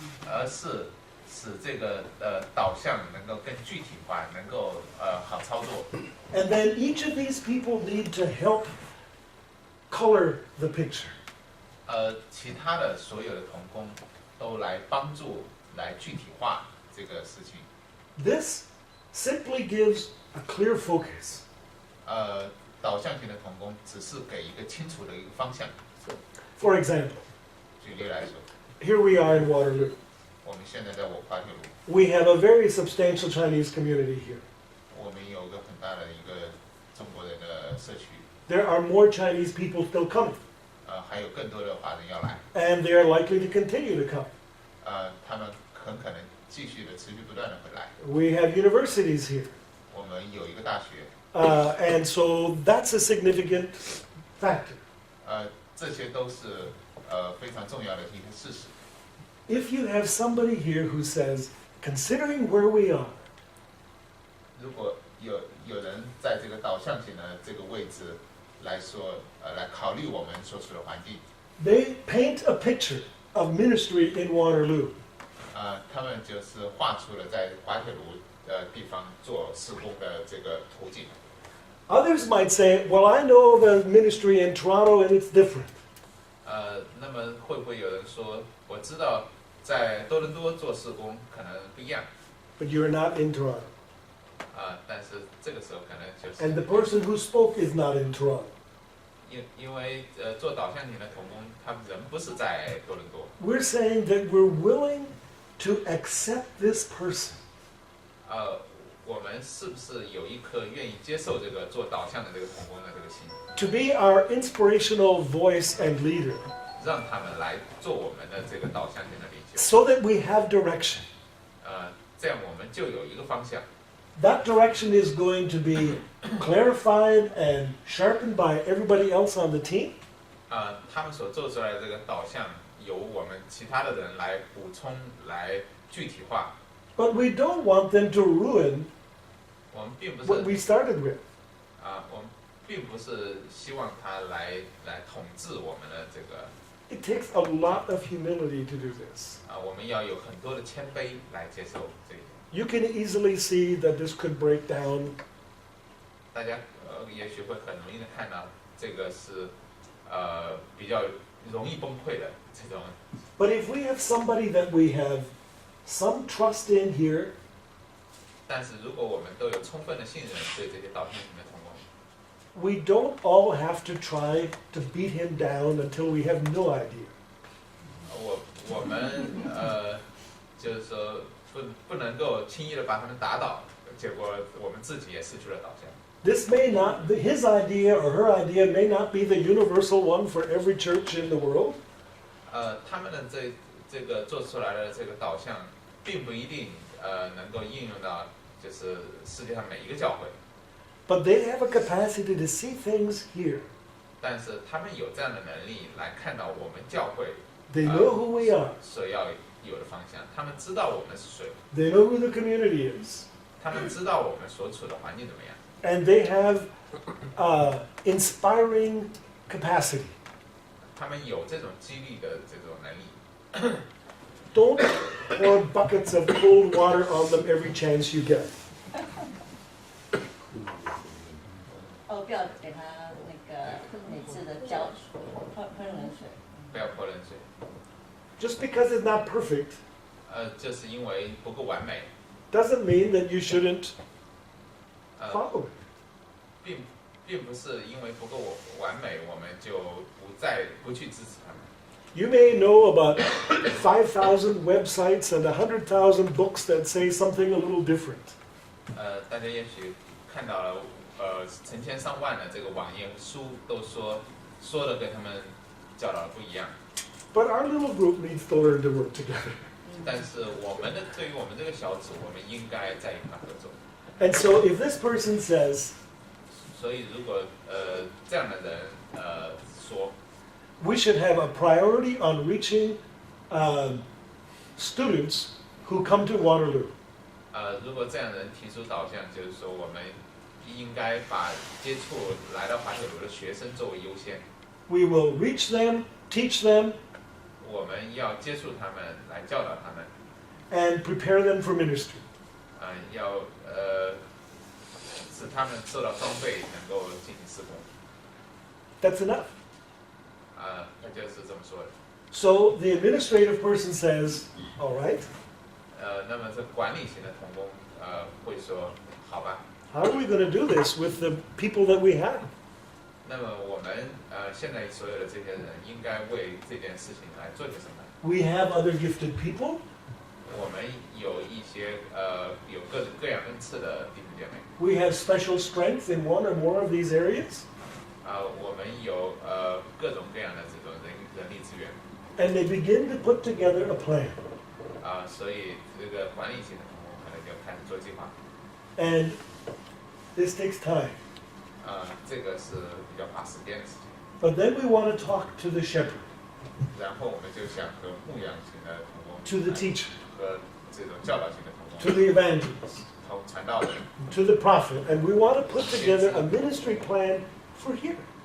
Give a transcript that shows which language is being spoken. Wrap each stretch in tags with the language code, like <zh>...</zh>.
<zh>而是使这个导向能够更具体化，能够好操作。</zh> <en>And then each of these people need to help color the picture.</en> <zh>其他的所有的同工都来帮助来具体化这个事情。</zh> <en>This simply gives a clear focus.</en> <zh>导向型的同工只是给一个清楚的一个方向。</zh> <en>For example,</en> <zh>举例来说，</zh> <en>here we are in Waterloo.</en> <zh>我们现在在滑铁卢，</zh> <en>We have a very substantial Chinese community here.</en> <zh>我们有个很大的一个中国人的社区，</zh> <en>There are more Chinese people still coming,</en> <zh>还有更多的华人要来，</zh> <en>and they are likely to continue to come.</en> <zh>他们很可能继续的持续不断的会来。</zh> <en>We have universities here.</en> <zh>我们有一个大学，</zh> <en>And so that's a significant factor.</en> <zh>这些都是非常重要的一个事实。</zh> <en>If you have somebody here who says, considering where we are,</en> <zh>如果有人在这个导向型的这个位置来说，来考虑我们所处的环境，</zh> <en>they paint a picture of ministry in Waterloo.</en> <zh>他们就是画出了在滑铁卢的地方做施工的这个图景。</zh> <en>Others might say, well, I know of a ministry in Toronto and it's different.</en> <zh>那么会不会有人说，我知道在多伦多做事工可能不一样，</zh> <en>But you're not in Toronto.</en> <zh>但是这个时候可能就</zh> <en>And the</en> <zh>是</zh> <en>person who spoke is not in Toronto.</en> <zh>因为做导向型的同工，他们人不是在多伦多。</zh> <en>We're saying that we're willing to accept this person.</en> <zh>我们是不是有一颗愿意接受这个做导向的这个同工的这个心，</zh> <en>To be our inspirational voice and leader,</en> <zh>让他们来做我们的这个导向型的领袖，</zh> <en>so that we have direction.</en> <zh>这样我们就有一个方向。</zh> <en>That direction is going to be clarified and sharpened by everybody else on the team.</en> <zh>他们所做出来的这个导向，由我们其他的人来补充、来具体化。</zh> <en>But we don't want them to ruin</en> <zh>我们并不</zh> <en>what we started with.</en> <zh>我们并不是希望他来统治我们的这个</zh> <en>It takes a lot of humility to do this.</en> <zh>我们要有很多的谦卑来接受这一点。</zh> <en>You can easily see that this could break down.</en> <zh>大家也许会很容易的看到，这个是比较容易崩溃的这种。</zh> <en>But if we have somebody that we have some trust in here,</en> <zh>但是如果我们都有充分的信任对这些导向型的同工，</zh> <en>we don't all have to try to beat him down until we have no idea.</en> <zh>我们就是说不能够轻易的把他们打倒，结果我们自己也失去了导向。</zh> <en>This may not, his idea or her idea may not be the universal one for every church in the world,</en> <zh>他们的这个做出来的这个导向，并不一定能够应用到就是世界上每一个教会，</zh> <en>but they have a capacity to see things here.</en> <zh>但是他们有这样的能力来看到我们教会</zh> <en>They know who we are.</en> <zh>所要有的方向，他们知道我们是谁，</zh> <en>They know who the community is.</en> <zh>他们知道我们所处的环境怎么样，</zh> <en>And they have inspiring capacity.</en> <zh>他们有这种激励的这种能力。</zh> <en>Don't pour buckets of cold water on them every chance you get.</en> <zh>不要给他那个每次的浇喷冷水。不要泼冷水，</zh> <en>Just because it's not perfect</en> <zh>就是因为不够完美，</zh> <en>doesn't mean that you shouldn't 呃， follow it.</en> <zh>并不是因为不够完美，我们就不去支持他们。</zh> <en>You may know about 5,000 websites and 100,000 books that say something a little different.</en> <zh>大家也许看到了，成千上万的这个网页书都说的跟他们教导的不一样。</zh> <en>But our little group needs to learn to work together.</en> <zh>但是对于我们这个小组，我们应该在一块合作。</zh> <en>And so if this person says,</en> <zh>所以如果这样的人说，</zh> <en>we should have a priority on reaching students who come to Waterloo,</en> <zh>如果这样的人提出导向，就是说我们应该把接触来到滑铁卢的学生作为优先，</zh> <en>we will reach them, teach them,</en> <zh>我们要接触他们，来教导他们，</zh> <en>and prepare them for ministry.</en> <zh>要使他们受到装备，能够进行施工。</zh> <en>That's enough.</en> <zh>他就是这么说的。</zh> <en>So the administrative person says, all right,</en> <zh>那么这管理型的同工会说，好吧，</zh> <en>how are we going to do this with the people that we have?</en> <zh>那么我们现在所有的这些人应该为这件事情来做点什么？</zh> <en>We have other gifted people.</en> <zh>我们有一些有各种各样恩赐的弟兄姐妹，</zh> <en>We have special strength in one or more of these areas.</en> <zh>我们有各种各样的这种人力资源，</zh> <en>And they begin to put together a plan.</en> <zh>所以这个管理型的同工可能就开始做计划，</zh> <en>And this takes time.</en> <zh>这个是比较花时间的事情。</zh> <en>But then we want to talk to the shepherd,</en> <zh>然后我们就想和牧养型的同工</zh> <en>to the teacher,</en> <zh>和这种教导型的同</zh> <en>to the evangelist,</en> <zh>同传道人，</zh> <en>to the prophet, and we want to put together a ministry plan for here</en>